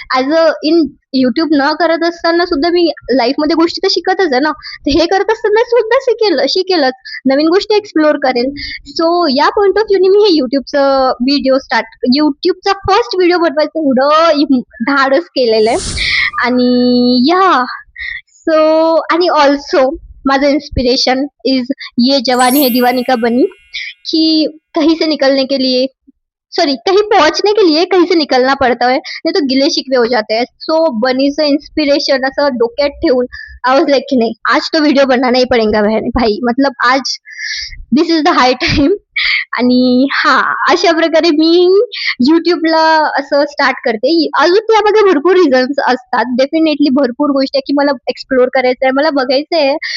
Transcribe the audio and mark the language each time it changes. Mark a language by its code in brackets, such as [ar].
[mr] As a in YouTube न करत असताना सुद्धा मी लाईफ मध्ये गोष्टी तर शिकतच आहे ना, तर हे करत असताना सुद्धा शिकेलच, नवीन गोष्टी एक्सप्लोर करेल. सो या पॉइंट ऑफ व्ह्यूने मी हे युट्यूबचा फर्स्ट व्हिडिओ बनवायचं एवढं धाडस केलेलं आहे. आणि सो आणि ऑल्सो माझं इन्स्पिरेशन इज [hi] ये जवानी है दीवानी का बनी, कि कहीं से निकलने के लिए, सॉरी, कहीं पहुंचने के लिए कहीं से निकलना पड़ता है, नहीं तो गिले शिकवे हो जाते हैं. [mr] सो बनीचं इन्स्पिरेशन असं डोक्यात ठेवून [en] I was like [mr] की नाही, [hi] आज तो व्हिडिओ बनाना ही पडेगा भाई, मतलब आज [en] This is the high time. [mr] आणि अशा प्रकारे मी युट्यूबला असं स्टार्ट करते. अजून त्यामध्ये भरपूर रिझन्स असतात, डेफिनेटली भरपूर गोष्टी आहे की मला एक्सप्लोर करायचं आहे, मला बघायचं आहे.